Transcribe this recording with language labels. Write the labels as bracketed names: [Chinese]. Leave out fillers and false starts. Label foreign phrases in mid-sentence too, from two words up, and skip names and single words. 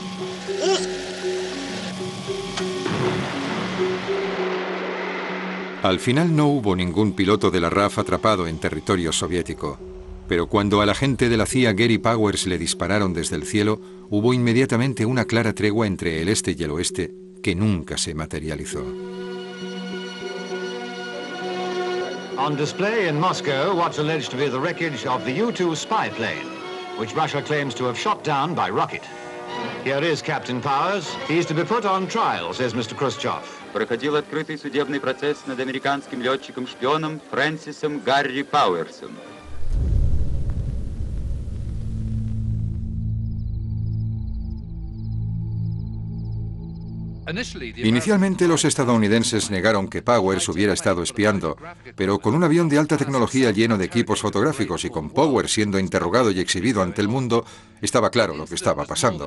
[Spanish] Al final no hubo ningún piloto de la RAF atrapado en territorio soviético, pero cuando al agente de la CIA Gary Powers le dispararon desde el cielo, hubo inmediatamente una clara tregua entre el este y el oeste que nunca se materializó. [English] On display in Moscow, what's alleged to be the wreckage of the U-2 spy plane, which Russia claims to have shot down by rocket. Here is Captain Powers. He's to be put on trial, says Mr. Khrushchev. [Russian] Проходил открытый судебный процесс над американским летчиком-шпионом Фрэнсисом Гарри Пауэрсом. [Spanish] Inicialmente los estadounidenses negaron que Powers hubiera estado espiando, pero con un avión de alta tecnología lleno de equipos fotográficos y con Powers siendo interrogado y exhibido ante el mundo, estaba claro lo que estaba pasando.